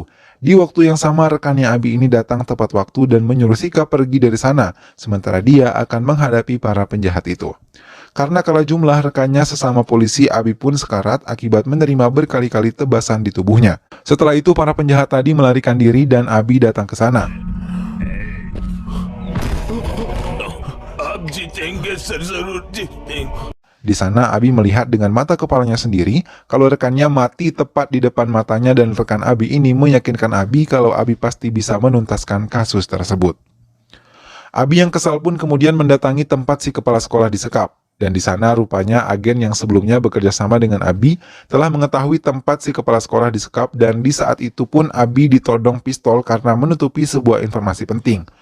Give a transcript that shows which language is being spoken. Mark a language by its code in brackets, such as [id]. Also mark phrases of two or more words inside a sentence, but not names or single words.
[id] Di waktu yang sama rekannya Abi ini datang tepat waktu dan menyuruh Sika pergi dari sana, sementara dia akan menghadapi para penjahat itu. Karena kalah jumlah rekannya sesama polisi, Abi pun sekarat akibat menerima berkali-kali tebasan di tubuhnya. Setelah itu para penjahat tadi melarikan diri dan Abi datang ke sana. [hi] आप जीतेंगे सर जरूर जीतेंगे [id] Di sana Abi melihat dengan mata kepalanya sendiri kalau rekannya mati tepat di depan matanya dan rekan Abi ini meyakinkan Abi kalau Abi pasti bisa menuntaskan kasus tersebut. Abi yang kesal pun kemudian mendatangi tempat si kepala sekolah disekap. Dan di sana rupanya agen yang sebelumnya bekerja sama dengan Abi telah mengetahui tempat si kepala sekolah disekap dan di saat itu pun Abi ditodong pistol karena menutupi sebuah informasi penting.